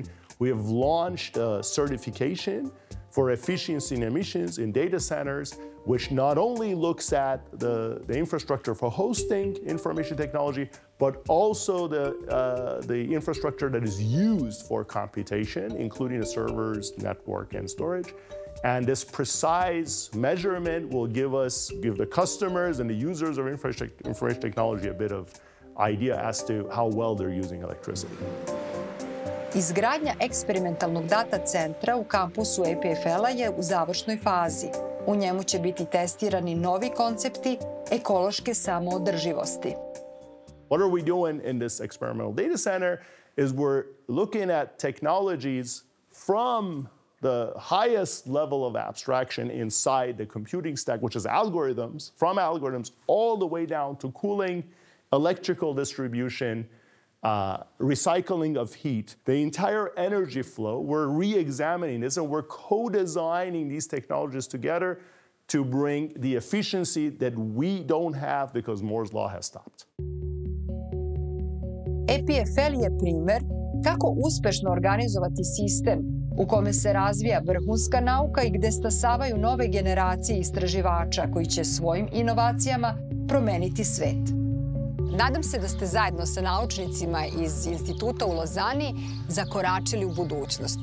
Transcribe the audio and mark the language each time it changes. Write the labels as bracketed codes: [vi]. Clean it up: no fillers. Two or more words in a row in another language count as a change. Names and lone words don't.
[en] We have launched a certification for efficiency and emissions in data centers, which not only looks at the infrastructure for hosting information technology, but also the infrastructure that is used for computation, including the servers, network, and storage. And this precise measurement will give the customers and the users of information technology a bit of idea as to how well they're using electricity. [sr] Izgradnja eksperimentalnog data centra u kampusu EPFL-a je u završnoj fazi. U njemu će biti testirani novi koncepti ekološke samoodrživosti. [en] What are we doing in this experimental data center is we're looking at technologies from the highest level of abstraction inside the computing stack, which is algorithms, from algorithms all the way down to cooling, electrical distribution, recycling of heat, the entire energy flow. We're re-examining this and we're co-designing these technologies together to bring the efficiency that we don't have because Moore's law has stopped. [sr] EPFL je primer kako uspešno organizovati sistem u kome se razvija vrhunska nauka i gde stasavaju nove generacije istraživača koji će svojim inovacijama promeniti svet. Nadam se da ste zajedno sa naučnicima iz instituta u Lozani zakoračili u budućnost.